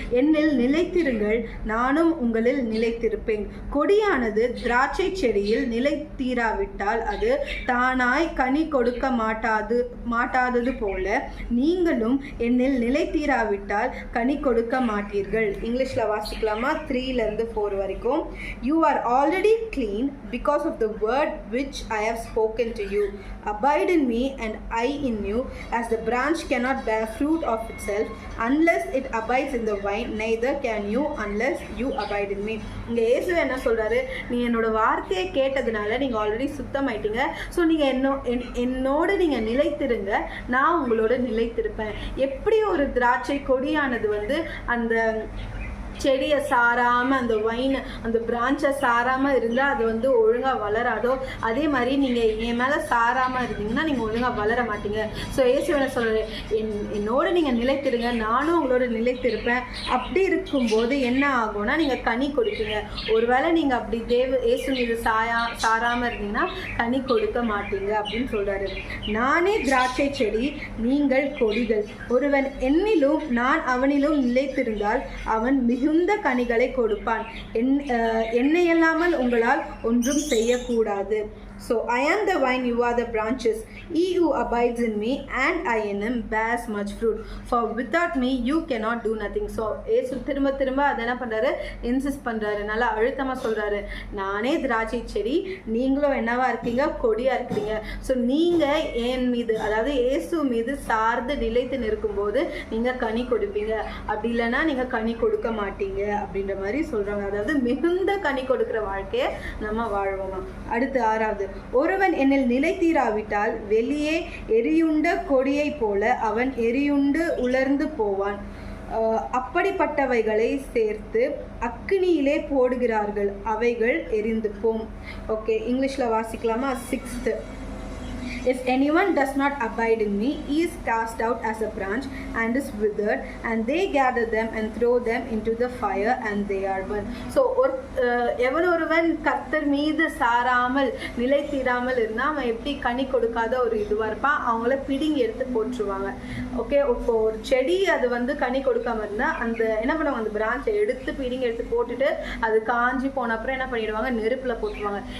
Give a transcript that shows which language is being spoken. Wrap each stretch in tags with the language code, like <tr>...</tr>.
<ta>என்னில் நிலைத்திருங்கள், நானும் உங்களில் நிலைத்திருப்பேன். கொடியானது திராட்சை செடியில் நிலைத்தீராவிட்டால் அது தானாய் கனி கொடுக்க மாட்டாதது போல நீங்களும் என்னில் நிலைத்தீராவிட்டால் கனி கொடுக்க மாட்டீர்கள். இங்கிலீஷ்ல வாசிக்கலாமா? 3-4 வரைக்கும்.</ta> <en>You are already clean because of the word which I have spoken to you. Abide in me and I in you, as the branch cannot bear fruit of itself unless it abides in the vine, neither can you unless you abide in me.</en> <ta>இங்க இயேசு என்ன சொல்றாரு, நீ என்னோட வார்த்தையை கேட்டதுனால நீங்க already சுத்தமாயிட்டீங்க. So நீங்க என்னோட நீங்க நிலைத்திருங்க, நான் உங்களோட நிலைத்திருப்பேன். எப்படி ஒரு திராட்சை கொடியானது அந்த செடியை சாராமல், அந்த வைன் அந்த பிரான்ச்சை சாராமல் இருந்தால் அது ஒழுங்காக வளராதோ, அதே மாதிரி நீங்கள் என் மேலே சாராமல் இருந்தீங்கன்னா நீங்கள் ஒழுங்காக வளர மாட்டீங்க. ஸோ இயேசு என்ன சொல்கிறாரு, என்னோட நீங்கள் நிலைத்திருங்க, நானும் உங்களோட நிலைத்திருப்பேன். அப்படி இருக்கும்போது என்ன ஆகும்னா நீங்கள் கனி கொடுப்பீங்க. ஒருவேளை நீங்கள் அப்படி இயேசு மீது சாராமல் இருந்தீங்கன்னா கனி கொடுக்க மாட்டீங்க அப்படின்னு சொல்கிறாரு. நானே திராட்சை செடி, நீங்கள் கொடிகள். ஒருவன் என்னிலும் நான் அவனிலும் நிலைத்திருந்தால் அவன் மிகுந்த கனிகளை கொடுப்பான். என்னை இல்லாமல் உங்களால் ஒன்றும் செய்யக்கூடாது.</ta> <en>So I am the vine, you are the branches. He who abides in me and I in him bears much fruit, for without me you cannot do nothing.</en> <ta>So ஏசு திரும்ப திரும்ப அதை என்ன பண்றாரு, இன்சிஸ்ட் பண்றாரு, நல்லா அழுத்தமா சொல்றாரு, நானே திராட்சை செடி, நீங்களும் என்னவா இருக்கீங்க, கொடியா இருக்கிறீங்க. ஸோ நீங்க என் மீது, அதாவது இயேசு மீது சார்ந்து நிலைத்து நிற்கும்போது நீங்க கனி கொடுப்பீங்க, அப்படி இல்லைன்னா நீங்க கனி கொடுக்க மாட்டீங்க அப்படின்ற மாதிரி சொல்றாங்க. அதாவது மிகுந்த கனி கொடுக்கிற வாழ்க்கையை நம்ம வாழ்வோமா. அடுத்து 6வது, ஒருவன் என்னில் நிலைத்தீராவிட்டால் வெளியே எரியுண்ட கொடியை போல அவன் எரியுண்டு உலர்ந்து போவான். அப்படிப்பட்டவைகளை சேர்த்து அக்கினியிலே போடுகிறார்கள், அவைகள் எரிந்து போம். ஓகே, இங்கிலீஷ்ல வாசிக்கலாமா?</ta> <en>6th, if anyone does not abide in me, he is cast out as a branch and is withered, and they gather them and throw them into the fire and they are burned.</en> <ta>So எவன் ஒருவன் கர்த்தர் மீது சாராமல் நிலைத்தீராமல் இருந்தால் அவன் எப்படி கனி கொடுக்காத ஒரு இதுவாக இருப்பான், அவங்கள பிடுங்கி எடுத்து போட்டுருவாங்க. ஓகே, இப்போ ஒரு செடி அது வந்து கனி கொடுக்காம இருந்தால் அந்த என்ன பண்ணுவாங்க, அந்த பிரான்ச்சை எடுத்து பிடுங்கி எடுத்து போட்டுட்டு அது காஞ்சி போன அப்புறம் என்ன பண்ணிடுவாங்க, நெருப்பில் போட்டுருவாங்க.</ta>